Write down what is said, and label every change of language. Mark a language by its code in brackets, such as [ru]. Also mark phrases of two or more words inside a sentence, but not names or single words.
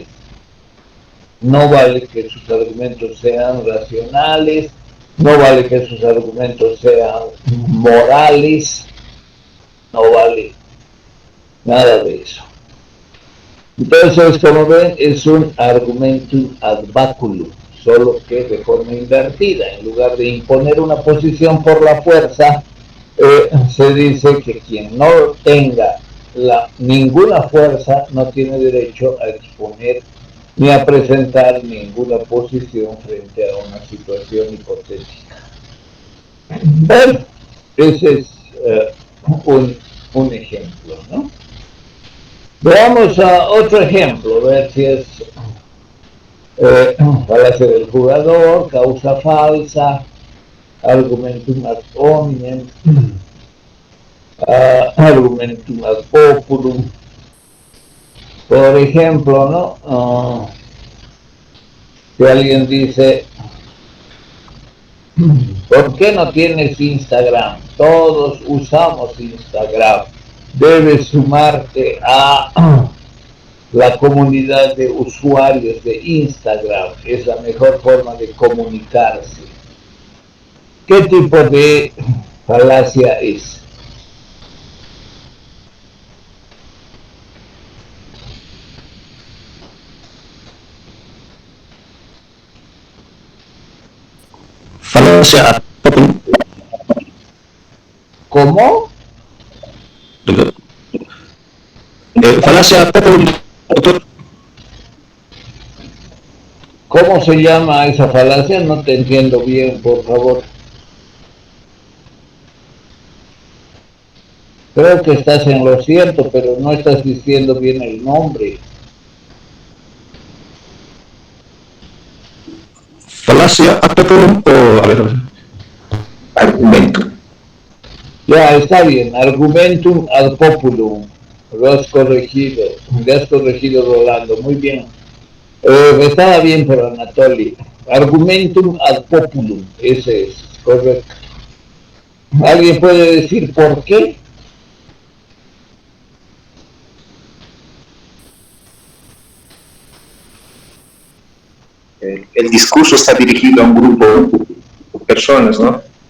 [es] No vale que sus argumentos sean racionales, no vale que sus argumentos sean morales, no vale nada de eso. Entonces, como ven, es un [la] argumentum ad vacuum, [es] solo que de forma invertida. En lugar de imponer una posición por la fuerza, se dice que quien no tenga ninguna fuerza no tiene derecho a exponer ni a presentar ninguna posición frente a una situación hipotética. Bueno, ese es un ejemplo, ¿no? Veamos a otro ejemplo, a ver si es falacia del jugador, causa falsa, [la] argumentum ad hominem, argumentum ad populum. [es] Por ejemplo, ¿no? Si alguien dice, ¿por qué no tienes Instagram? Todos usamos Instagram. Debes sumarte a la comunidad de usuarios de Instagram. Es la mejor forma de comunicarse. ¿Qué tipo de falacia es? [la] Falacia ad populum. [es] ¿Cómo? [la] Falacia ad populum, [es] doctor. ¿Cómo se llama esa falacia? No te entiendo bien, por favor. Creo que estás en lo cierto, pero no estás diciendo bien el nombre. Falacia [la] ad populum [es] o, a ver. Argumentum. Ya, está bien. [la] Argumentum ad populum. [es] Lo has corregido. Le has corregido, Rolando. Muy bien. Estaba bien por Anatoly. [la] Argumentum ad populum. [es] Ese es correcto. ¿Alguien puede decir por qué? El discurso está dirigido a un grupo de personas, ¿no?